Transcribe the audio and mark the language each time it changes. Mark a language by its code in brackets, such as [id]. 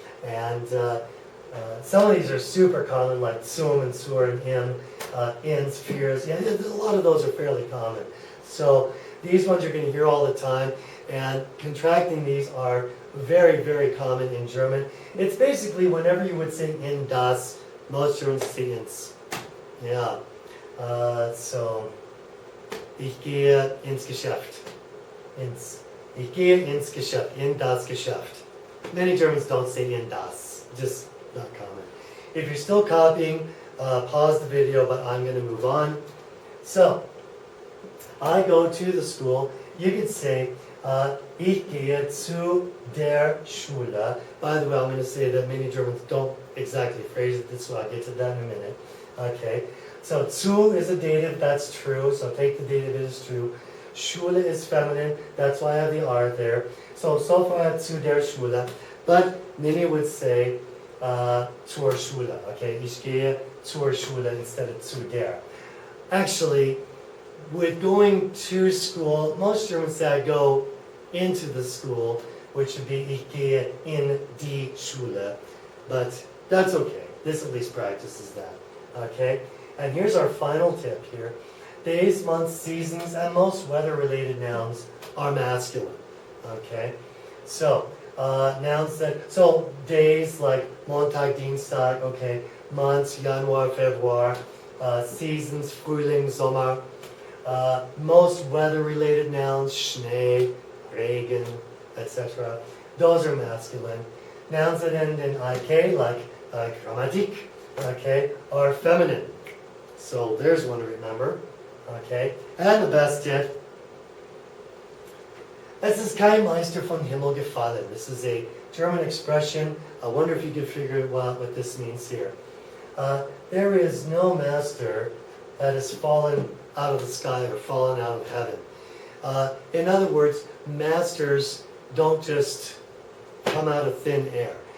[en] And some of these are super common, like zum and zur and im, ins, fürs. Yeah, a lot of those are fairly common. So these ones you're going to hear all the time, and contracting these are very, very common in German. It's basically whenever you would say in das, most Germans say ins. Yeah. [de] So, ich gehe ins Geschäft. Ins. Ich gehe ins Geschäft. In das Geschäft. [en] Many Germans don't say in das. Just not common. If you're still copying, pause the video, but I'm going to move on. So, I go to the school. You could say, [de] ich gehe zu der Schule. [en] By the way, I'm going to say that many Germans don't exactly phrase it this way. I'll get to that in a minute. Okay. So, zu is a dative, that's true. So, take the dative, it is true. Schule is feminine, that's why I have the R there. So far I have zu der Schule. But many would say zur Schule. [de] Okay, ich gehe zur Schule [en] instead of [de] zu der. [en] Actually, with going to school, most Germans say I go into the school, which would be [de] ich gehe in die Schule. [en] But that's okay. This at least practices that. Okay? And here's our final tip here. Days, months, seasons, and most weather-related nouns are masculine. Okay? So, nouns that, so days like Montag, Dienstag, okay, months, Januar, Februar, seasons, Frühling, Sommer, most weather-related nouns, Schnee, Regen, etc. Those are masculine. Nouns that end in IK, like Grammatik, okay, are feminine. So there's one to remember. Okay, and the best yet. [de] Es ist kein Meister vom Himmel gefallen. [en] This is a German expression. I wonder if you could figure out what this means here. There is no master that has fallen out of the sky or fallen out of heaven. In other words, masters don't just come out of thin air.